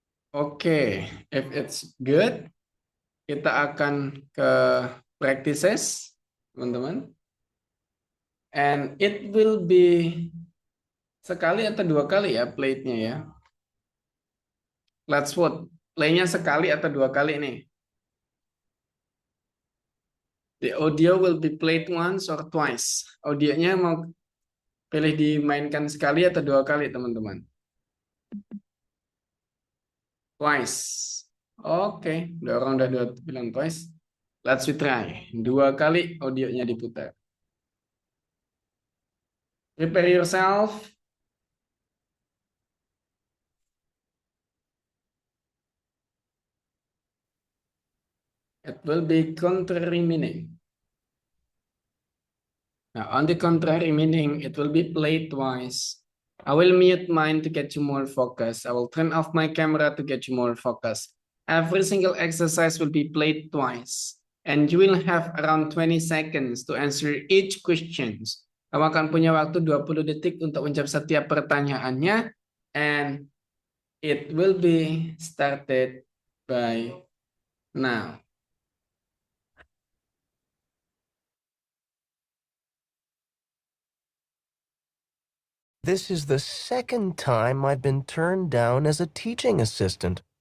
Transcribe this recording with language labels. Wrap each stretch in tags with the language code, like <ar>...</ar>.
<id>Oke,</id> <en>if it's good,</en> <id>kita akan ke practices. teman-teman.</id> <en>And it will be</en> <id>sekali atau dua kali ya plate-nya ya.</id> <en>Let's vote.</en> <id>Play-nya sekali atau dua kali nih.</id> <en>The audio will be played once or twice.</en> <id>Audionya mau pilih dimainkan sekali atau dua kali, teman-teman? Twice. Oke, orang udah dua bilang twice.</id> <en>Let's try.</en> <id>Dua kali audionya diputar.</id> <en>Prepare yourself. It will be contrary meaning. Now, on the contrary meaning, it will be played twice. I will mute mine to get you more focus. I will turn off my camera to get you more focus. Every single exercise will be played twice. And you will have around 20 seconds to answer each questions.</en> <id>Kamu akan punya waktu 20 detik untuk menjawab setiap pertanyaannya.</id> <en>And it will be started by now. This is the second time I've been turned down as a teaching assistant.</en>